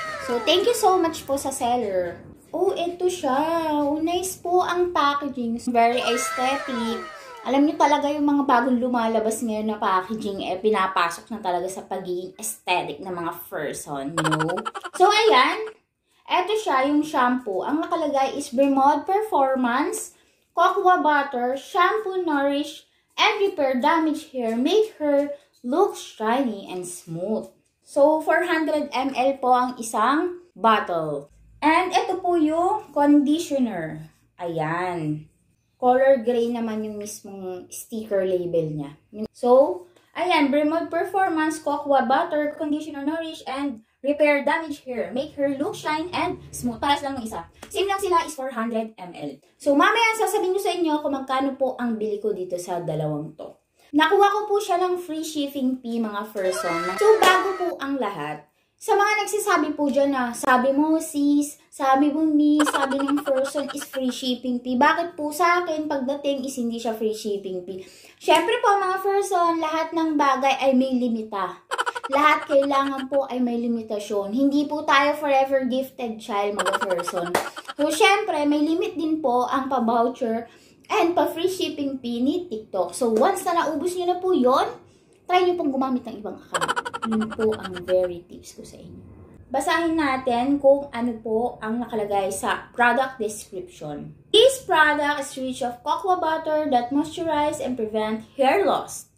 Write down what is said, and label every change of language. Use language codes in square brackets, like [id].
[en] So, thank you so much po sa seller. Oh, [tl] ito siya. [en] Oh, nice po ang packaging. Very aesthetic. [tl] Alam niyo talaga yung mga bagong lumalabas ngayon na packaging, eh, pinapasok na talaga sa pagiging aesthetic ng mga person, no? So, ayan. Ito siya, yung shampoo. Ang nakalagay is Bermuda Performance Cocoa Butter, Shampoo, Nourish, and Repair Damaged Hair. [en] Make her look shiny and smooth. [tl] So, 400 ml po ang isang bottle. And ito po yung conditioner. Ayan. Color gray naman yung mismong sticker label niya. So, ayan. [en] Bermuda Performance Cocoa Butter, Conditioner, Nourish, and Repair Damaged Hair. Make her look shine and smooth. [tl] Paras lang ng isa. Same lang sila is 400 ml. So, mamaya sasabihin ko sa inyo kung magkano po ang bili ko dito sa dalawang to. Nakuha ko po siya ng free shipping fee mga person. So, bago po ang lahat, sa mga nagsasabi po dyan na sabi mo sis, sabi mo miss, sabi ng person is free shipping fee. Bakit po sa akin pagdating is hindi siya free shipping fee? Syempre po mga person, lahat ng bagay ay may limita. Lahat kailangan po ay may limitasyon. Hindi po tayo [en] forever gifted child [tl] mga person. So, syempre, may limit din po ang pa-voucher and pa-free shipping fee ni TikTok. So, once na naubos nyo na po yon, try nyo pong gumamit ng ibang account. Yun po ang very tips ko sa inyo. Basahin natin kung ano po ang nakalagay sa product description. [en] This product is rich of cocoa butter that moisturize and prevent hair loss.